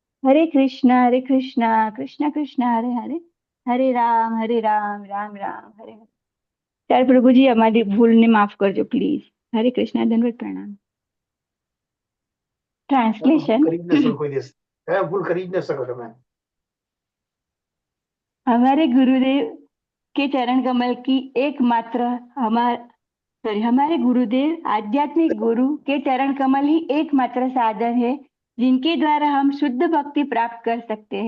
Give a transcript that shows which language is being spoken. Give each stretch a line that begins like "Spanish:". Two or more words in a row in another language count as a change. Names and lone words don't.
Sanskrit: हरे कृष्णा कृष्ण कृष्ण हरे हरे, हरे राम राम राम हरे हरे।
Gujarati: ત્યારે પ્રભુજી અમારી ભૂલને માફ કરજો પ્લીઝ. હરે કૃષ્ણ, દંડવત પ્રણામ. ટ્રાન્સલેશન. કરી જ ન શકો કોઈ દિવસ. ભૂલ કરી જ ન શકો તમે.
Hindi: हमारे गुरुदेव के चरण कमल की एकमात्र हमारे गुरुदेव आध्यात्मिक गुरु के चरण कमल ही एकमात्र साधन है जिनके द्वारा हम शुद्ध भक्ति प्राप्त कर सकते हैं।